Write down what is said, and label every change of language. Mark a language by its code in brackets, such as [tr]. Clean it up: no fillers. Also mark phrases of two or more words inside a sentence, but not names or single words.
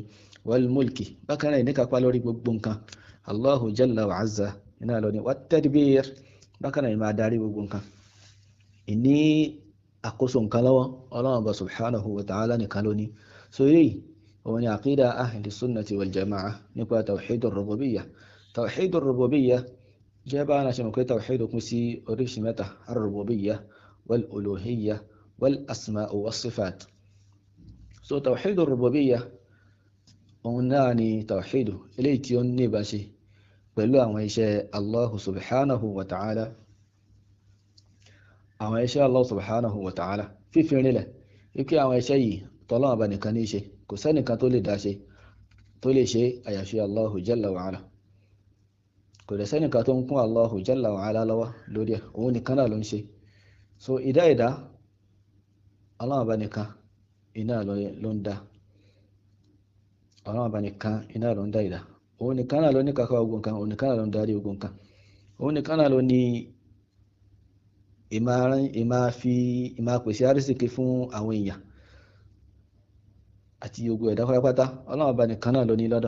[ar] والملك, [yo] bákan náà ìníkàpá lórí gbogbo nǹkan [ar] الله جل وعز [yo] iná ló ní. [ar] والتدبير, [yo] bákan náà ìmá darí gbogbo nǹkan, ìní àkóso nǹkan lọ́wọ́ [ar] الله سبحانه وتعالى [yo] nìkan ló ní. so yìí òun ni àkídà [ar] أهل السنة والجماعة [yo] nípa [ar] توحيد الربوبية. توحيد الربوبية [yo] jẹ́ bá náà ṣe mọ̀ pé tawhid kún sí oríṣi mẹ́ta: [ar] الربوبية والألوهية والأسماء والصفات. [yo] so [ar] توحيد الربوبية [yo] òun náà ni tawhid eléyìí tí ó ní ìbáṣe pẹ̀lú àwọn iṣẹ́ [ar] الله سبحانه وتعالى, [yo] àwọn iṣẹ́ [ar] الله سبحانه وتعالى, [yo] fífi rinlẹ̀ wípé àwọn iṣẹ́ yìí tọ́lọ́run bá nìkan ní ṣe, kò sẹ́nìkan tó lè dá ṣe, tó lè ṣe àyàfi [ar] الله جل وعلا. [yo] kò dẹ̀ sẹ́nìkan tó ń kún [ar] الله جل وعلا [yo] lọ́wọ́ lórí ẹ̀, òun nìkan náà ló ń ṣe. so ìdá Ọlọ́run bá nìkan iná ló ń dá, Ọlọ́run bá nìkan iná ló ń dá ìdá, òun nìkan náà ló ní kàkà ogun kan, òun nìkan náà ló ń darí ogun kan, òun nìkan náà ló ní ìmá pèsè àrísìkí fún àwọn èèyàn àti gbogbo ẹ̀dá pátápátá, Ọlọ́run bá nìkan náà ló ní lọ́dọ̀.